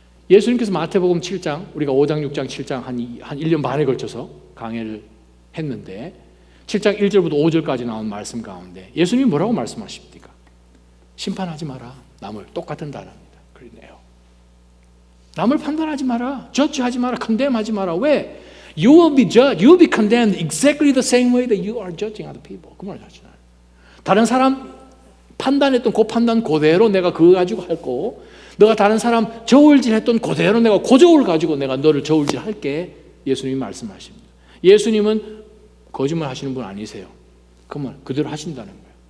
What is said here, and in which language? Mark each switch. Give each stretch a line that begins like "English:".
Korean: 예수님께서 마태복음 7장, 우리가 5장, 6장, 7장 한 1년 반에 걸쳐서 강해를 했는데 7장 1절부터 5절까지 나온 말씀 가운데 예수님이 뭐라고 말씀하십니까? 심판하지 마라. 남을 똑같은 단어입니다. 그러네요. 남을 판단하지 마라. judge하지 마라. condemn하지 마라. 왜?
English: You will be judged. You will be condemned exactly the same way that you are judging other people.
Korean: 그 말을 하시나요? 다른 사람 판단했던 그 판단 그대로 내가 그거 가지고 할 거고, 너가 다른 사람 저울질했던 그대로 내가 그 저울 가지고 내가 너를 저울질할게. 예수님이 말씀하십니다. 예수님은 거짓말 하시는 분 아니세요. 그 말 그대로 하신다는 거예요.